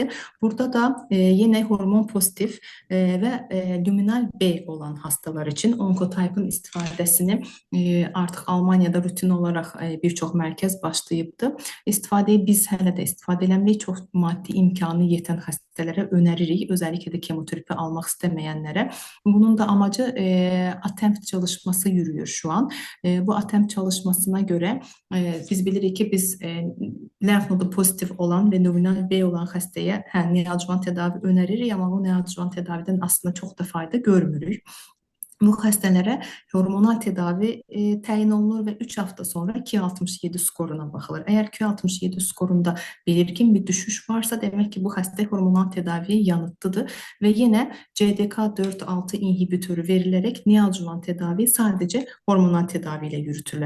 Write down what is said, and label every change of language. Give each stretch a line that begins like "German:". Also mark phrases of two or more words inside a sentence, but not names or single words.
Azerbaijani: Burada da yenə hormon pozitif və luminal B olan hastalar için Oncotype'ın istifadəsini artıq Almanya'da rutin olarak bir çox mərkəz başlayıbdı. İstifadəyi biz hələ də istifadə eləmirik. Çox maddi imkanı yetən xəstələrə önəririk. Özellikle de kemoterapi almaq istəməyənlərə.
Turkish: Bunun da amacı attempt çalışması yürüyor şu an.
Azerbaijani: Bu attempt çalışmasına göre biz bilirik ki biz lenf nodu pozitif olan ve luminal B olan xəstəyə neoadjuvan tədavi önəririk, amma bu neoadjuvan tədavidən aslında çox da fayda görmürük. Bu xəstələrə hormonal tədavi təyin olunur və 3 hafta sonra Q67 skoruna baxılır. Əgər Q67 skorunda belirgin bir düşüş varsa, demək ki bu xəstə hormonal tədaviyə yanıtlıdır və yenə CDK4-6 inhibitoru verilərək neoadjuvan tədavi sadəcə hormonal tədavi ilə yürütürlər.